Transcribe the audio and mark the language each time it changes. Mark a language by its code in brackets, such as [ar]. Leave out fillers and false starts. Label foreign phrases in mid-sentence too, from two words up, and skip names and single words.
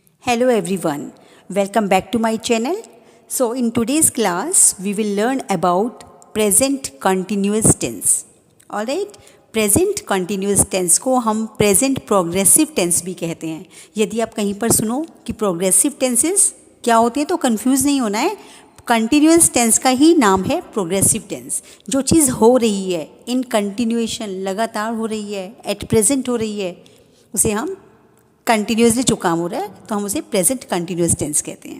[en] Hello everyone, welcome back to my channel. So in today's class we will learn about present continuous tense. Alright, present continuous tense [hi] को हम [en] present progressive tense [hi] भी कहते हैं. यदि आप कहीं पर सुनो कि [en] progressive tenses [hi] क्या होते हैं तो कंफ्यूज नहीं होना है. [en] continuous tense [hi] का ही नाम है [en] progressive tense. [hi] जो चीज़ हो रही है [en] in continuation, [hi] लगातार हो रही है, [en] at present [hi] हो रही है, उसे हम कंटिन्यूसली जो काम हो रहा है तो हम उसे [en] present continuous tense [hi] कहते हैं.